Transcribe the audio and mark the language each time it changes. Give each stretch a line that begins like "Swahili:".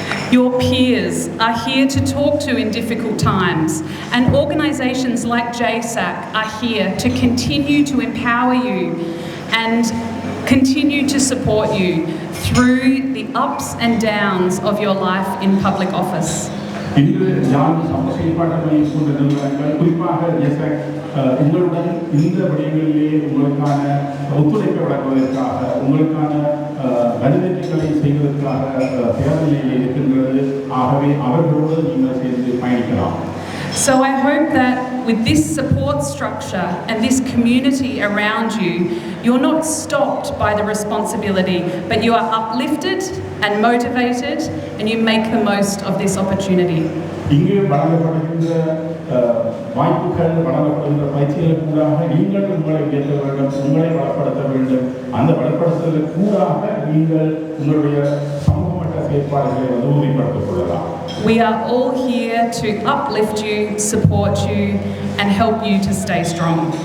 English: Your peers are here to talk to in difficult times, and organisations like JSAC are here to continue to empower you and continue to support you through the ups and downs of your life in public office.
Tamil: இன்று யாழ் சமூக செயற்பாட்டு மையம் போன்ற நிறுவனங்கள் குறிப்பாக JSAC உங்களுடன் இந்த விடயங்களிலே உங்களுக்கான ஒத்துழைப்பை வழங்குவதற்காக, உங்களுக்கான வழிவகைகளை செய்வதற்காக தேவையில்லை இருக்கின்றது. ஆகவே அவர்களோடு நீங்கள் சேர்ந்து பயணிக்கலாம்.
English: So I hope that with this support structure and this community around you, you're not stopped by the responsibility, but you are uplifted and motivated, and you make the most of this opportunity.
Tamil: இங்கே வழங்கப்படுகின்ற வாய்ப்புகள், வழங்கப்படுகின்ற பயிற்சிகளுக்கு கூடாக நீங்கள் உங்களை உயர்த்த வேண்டும், உங்களை வளப்படுத்த வேண்டும். அந்த வளப்படுத்துதலுக்கு கூடாக நீங்கள் உங்களுடைய சமூக மட்ட செயற்பாடுகளை உறுதிப்படுத்திக் கொள்ளலாம்.
English: We are all here to uplift you, support you, and help you to stay strong.